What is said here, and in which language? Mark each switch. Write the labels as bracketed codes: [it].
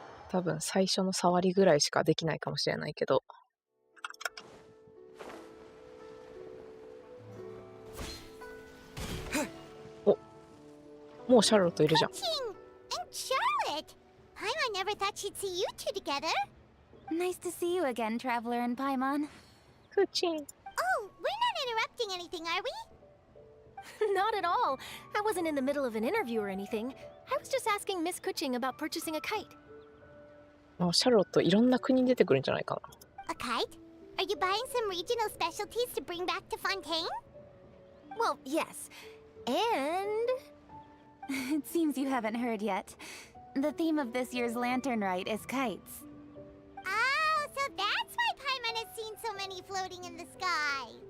[ja] 多分最初の触りぐらいしかできないかもしれないけど。お、もうシャーロットいるじゃん。 [en] And Charlotte! I never thought she'd see you two together. Nice to see you again, Traveler and Paimon. [ja] クーチン。 [en] Oh, we're not interrupting anything, are we? Not at all. I wasn't in the middle of an interview or anything. I was just asking Miss Kuching about purchasing a kite. [ja] あ、シャーロットいろんな国に出てくるんじゃないかな。 [en] A kite? Are you buying some regional specialties to bring back to Fontaine? Well, yes. And It seems you haven't heard yet. The theme of this year's Lantern Rite is kites. Oh, so that's why Paimon has seen so many floating in the sky.